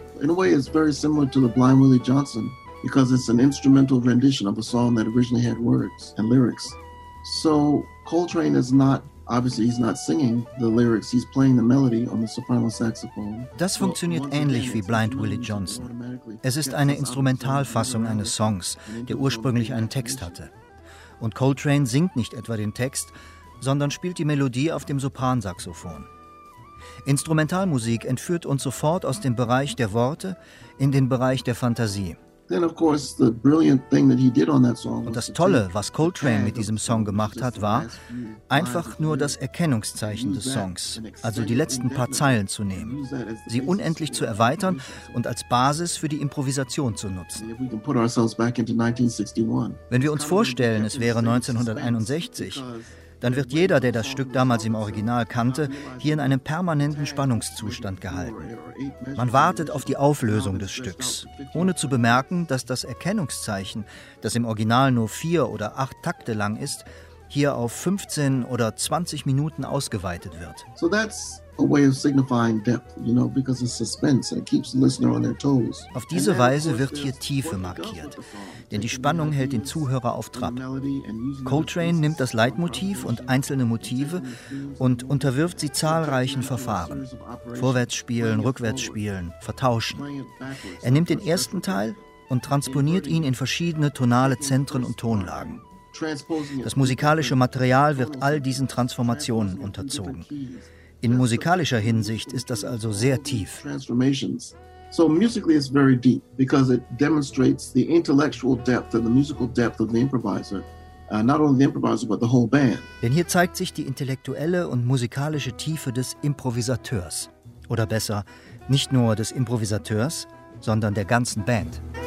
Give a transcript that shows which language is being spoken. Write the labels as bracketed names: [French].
[English] a way, it's very similar to the Blind Willie Johnson, because it's an instrumental rendition of a song that originally had words and lyrics. So Coltrane is not, obviously he's not singing the lyrics, he's playing the melody on the soprano saxophone. [German] Das funktioniert ähnlich wie Blind Willie Johnson. Es ist eine Instrumentalfassung eines Songs, der ursprünglich einen Text hatte. Und Coltrane singt nicht etwa den Text, sondern spielt die Melodie auf dem Sopransaxophon. Instrumentalmusik entführt uns sofort aus dem Bereich der Worte in den Bereich der Fantasie. Und das Tolle, was Coltrane mit diesem Song gemacht hat, war, einfach nur das Erkennungszeichen des Songs, also die letzten paar Zeilen zu nehmen, sie unendlich zu erweitern und als Basis für die Improvisation zu nutzen. Wenn wir uns vorstellen, es wäre 1961, dann wird jeder, der das Stück damals im Original kannte, hier in einem permanenten Spannungszustand gehalten. Man wartet auf die Auflösung des Stücks, ohne zu bemerken, dass das Erkennungszeichen, das im Original nur 4 oder 8 Takte lang ist, hier auf 15 oder 20 Minuten ausgeweitet wird. [English] So that's a way of signifying depth, you know, because it's suspense and it keeps the listener on their toes. [German] Auf diese Weise wird hier Tiefe markiert, denn die Spannung hält den Zuhörer auf Trab. Coltrane nimmt das Leitmotiv und einzelne Motive und unterwirft sie zahlreichen Verfahren. Vorwärtsspielen, rückwärtsspielen, vertauschen. Er nimmt den ersten Teil und transponiert ihn in verschiedene tonale Zentren und Tonlagen. Das musikalische Material wird all diesen Transformationen unterzogen. In musikalischer Hinsicht ist das also sehr tief. [English] So musically it's very deep because it demonstrates the intellectual depth and the musical depth of the improviser, not only the improviser but the whole band. [German] Denn hier zeigt sich die intellektuelle und musikalische Tiefe des Improvisateurs, oder besser, nicht nur des Improvisateurs, sondern der ganzen Band.